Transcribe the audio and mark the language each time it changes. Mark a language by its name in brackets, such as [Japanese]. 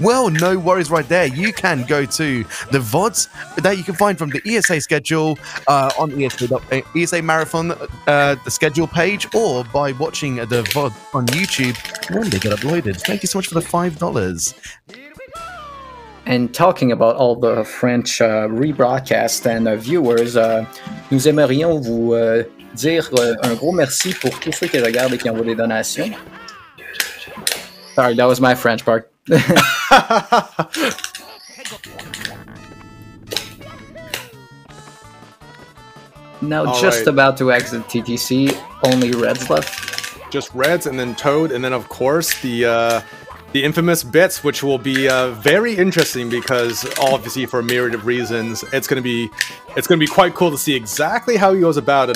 [English] Well, no worries right there. You can go to the VODs that you can find from the ESA schedule on ESA Marathon, the schedule page, or by watching the VOD on YouTube when they get uploaded. Thank you so much for the $5. And talking about all the French rebroadcast and viewers, [French] nous aimerions vous dire un gros merci pour tous ceux qui regardent et qui envoient des donations. [English] Sorry, that was my French part. Now, all just right. about to exit TTC, only Reds left. Just Reds and then Toad, and then of course the infamous bits, which will be very interesting because obviously for a myriad of reasons, it's gonna be quite cool to see exactly how he goes about it.